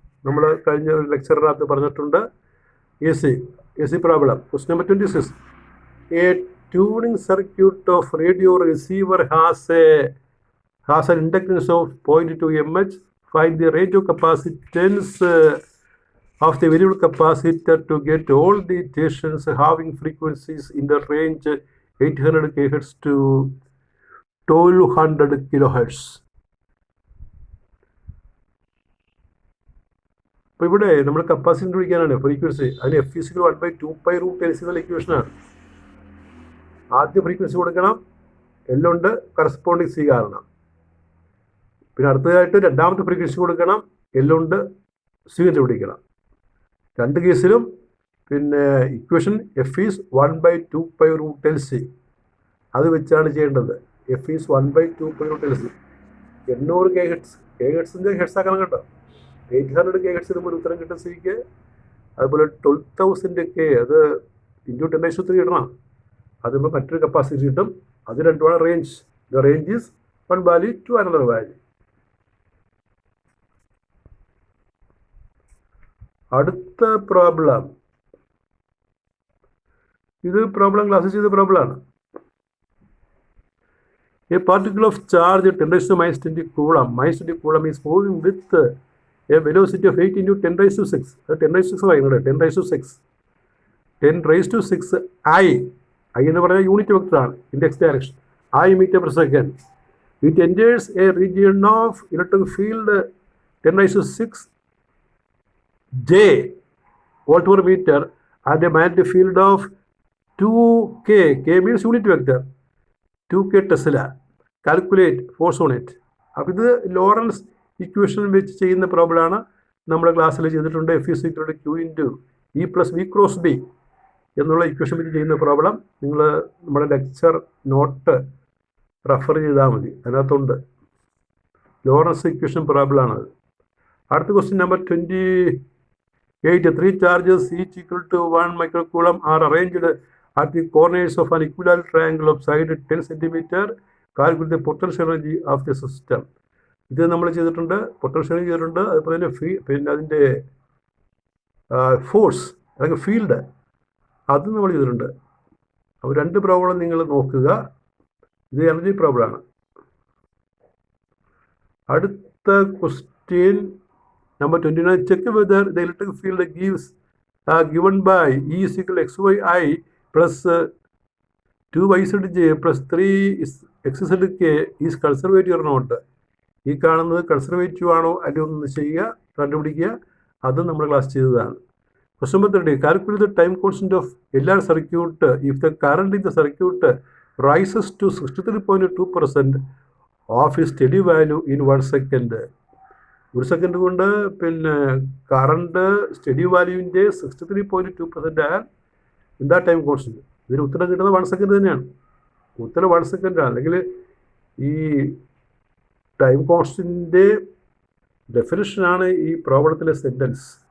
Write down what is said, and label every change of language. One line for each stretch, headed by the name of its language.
Malayalam: നമ്മൾ കഴിഞ്ഞ ലെക്ചറിനകത്ത് പറഞ്ഞിട്ടുണ്ട്.
English: AC problem. Question number 26. A tuning circuit of radio receiver has an inductance of 0.2 mH. Find the range of capacitance of the variable capacitor to get all the stations having frequencies in the range 800 kHz to 1200 kHz.
Malayalam: അപ്പോൾ ഇവിടെ നമ്മൾ capacity കണ്ടുപിടിക്കാനാണ് frequency. അതിന് F = 1/2π√LC എന്നുള്ള ഇക്വേഷനാണ്. ആദ്യ frequency കൊടുക്കണം, L ഉണ്ട്, corresponding C കാരണം. പിന്നെ അടുത്തതായിട്ട് രണ്ടാമത്തെ ഫ്രീക്വൻസി കൊടുക്കണം, L ഉണ്ട്, C കണ്ടുപിടിക്കണം. രണ്ട് കേസിലും പിന്നെ ഇക്വേഷൻ F = 1/2π√LC അത് വെച്ചാണ് ചെയ്യേണ്ടത്. F = 1/2π√LC. 800 kHz ഹെഡ്സ് ആക്കണം കേട്ടോ. 800 kHz ഒരു ഉത്തരം കിട്ടും സിക്ക്. അതുപോലെ 12,000 K അത് × 10⁻³ ഇടണം. അത് നമ്മൾ മറ്റൊരു കപ്പാസിറ്റി കിട്ടും. അത് രണ്ടുമാണ് range.
English: The range is one value to another value.
Malayalam: അടുത്ത പ്രോബ്ലം. ഇത് പ്രോബ്ലം ക്ലാസ്സിൽ ചെയ്ത പ്രോബ്ലമാണ്.
English: A particle of charge 10⁻20 coulomb is moving with a velocity of 8 × 10⁻6. 10⁻6 10⁻6
Malayalam: 10⁻⁶ I എന്ന് പറയുന്നത് unit വെക്ടറാണ് in X direction
English: I meter per second. It enters a region of electric field 10⁻⁶ J volt per meter and a magnetic field of 2K. K means unit vector. 2K Tesla. Calculate force on it.
Malayalam: അപ്പോൾ ഇത് Lawrence equation വെച്ച് ചെയ്യുന്ന പ്രോബ്ലമാണ്. നമ്മുടെ ക്ലാസ്സിൽ ചെയ്തിട്ടുണ്ട്.
English: F is equal to Q into E plus V cross B
Malayalam: എന്നുള്ള equation വെച്ച് ചെയ്യുന്ന പ്രോബ്ലം നിങ്ങൾ നമ്മുടെ ലെക്ചർ നോട്ട് റെഫർ ചെയ്താൽ മതി. അതിനകത്തുണ്ട് ലോറൻസ് ഇക്വേഷൻ പ്രോബ്ലമാണത്. അടുത്ത question number 28.
English: 3 charges each equal to 1 microcoulomb are arranged at the corners of an equilateral triangle of side 10 cm. Calculate the potential energy of the system.
Malayalam: ഇത് നമ്മൾ ചെയ്തിട്ടുണ്ട്, potential energy ചെയ്തിട്ടുണ്ട്. അതുപോലെ തന്നെ പിന്നെ അതിൻ്റെ ഫോഴ്സ് അല്ലെങ്കിൽ ഫീൽഡ് അത് നമ്മൾ ചെയ്തിട്ടുണ്ട്. അപ്പോൾ 2 പ്രോബ്ലം നിങ്ങൾ നോക്കുക. ഇത് എനർജി പ്രോബ്ലമാണ്. അടുത്ത question number 29. Check whether the electric field given by E is equal to xyi plus 2yzj plus 3xzk is conservative or not. ഈ കാണുന്നത് കൺസർവേറ്റീവ് ആണോ അല്ലെങ്കിൽ ഒന്ന് ചെയ്യുക, കണ്ടുപിടിക്കുക. അത് നമ്മൾ ക്ലാസ് ചെയ്തതാണ്.
English: Question number 30. Calculate the time constant of LR circuit if the current in the circuit rises to 63.2% of its steady value in 1 second.
Malayalam: 1 second കൊണ്ട് പിന്നെ കറണ്ട് സ്റ്റഡി വാല്യൂവിൻ്റെ 63.2% ആയാൽ എന്താ ടൈം കോൺസ്റ്റൻറ്റ്? ഇതിന് ഉത്തരം കിട്ടുന്നത് 1 സെക്കൻഡ് തന്നെയാണ്. ഉത്തരം 1 സെക്കൻഡാണ്. അല്ലെങ്കിൽ ഈ ടൈം കോൺസ്റ്റൻറ്റിൻ്റെ ഡെഫിനിഷനാണ് ഈ പ്രോബ്ലത്തിലെ സെൻറ്റൻസ്.